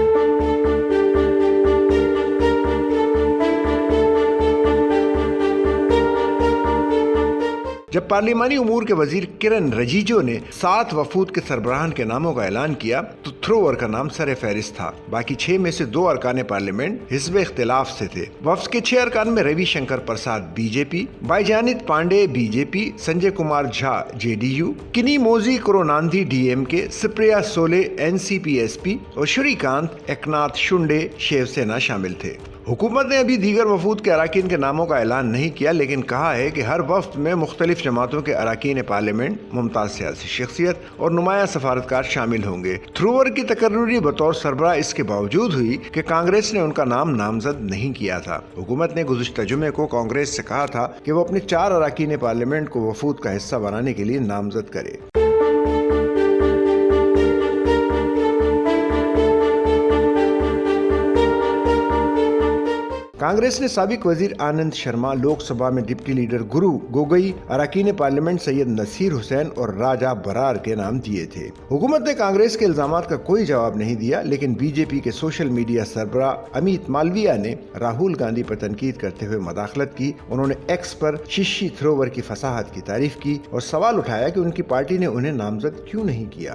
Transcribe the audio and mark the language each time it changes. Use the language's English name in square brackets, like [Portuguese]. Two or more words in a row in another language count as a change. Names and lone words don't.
[Urdu] جب پارلیمانی امور کے وزیر کرن رجیجو نے 7 وفود کے سربراہان کے ناموں کا اعلان کیا تو تھروور کا نام سر فہرست تھا۔ باقی 6 میں سے 2 ارکان پارلیمنٹ حزب اختلاف سے تھے۔ وفد کے 6 ارکان میں روی شنکر پرساد بی جے پی، بائیجانت پانڈے بی جے پی، سنجے کمار جھا جے ڈی یو، کنی موزی کروناندھی ڈی ایم کے، سپریا سولے این سی پی ایس پی اور شری کانت ایکناتھ شنڈے شیو سینا شامل تھے۔ حکومت نے ابھی دیگر وفود کے اراکین کے ناموں کا اعلان نہیں کیا، لیکن کہا ہے کہ ہر وفد میں مختلف جماعتوں کے اراکین پارلیمنٹ، ممتاز سیاسی شخصیت اور نمایاں سفارتکار شامل ہوں گے۔ تھروور کی تقرری بطور سربراہ اس کے باوجود ہوئی کہ کانگریس نے ان کا نام نامزد نہیں کیا تھا۔ حکومت نے گزشتہ جمعے کو کانگریس سے کہا تھا کہ وہ اپنے 4 اراکین پارلیمنٹ کو وفود کا حصہ بنانے کے لیے نامزد کرے۔ کانگریس نے سابق وزیر آنند شرما، لوک سبھا میں [English] deputy leader [Urdu] گرو گوگئی، اراکین پارلیمنٹ سید نصیر حسین اور راجہ برار کے نام دیے تھے۔ حکومت نے کانگریس کے الزامات کا کوئی جواب نہیں دیا، لیکن بی جے پی کے [English] social media [Urdu] سربراہ امیت مالویہ نے راہول گاندھی پر تنقید کرتے ہوئے مداخلت کی۔ انہوں نے ایکس پر ششی تھروور کی فصاحت کی تعریف کی اور سوال اٹھایا کہ ان کی پارٹی نے انہیں نامزد کیوں نہیں کیا۔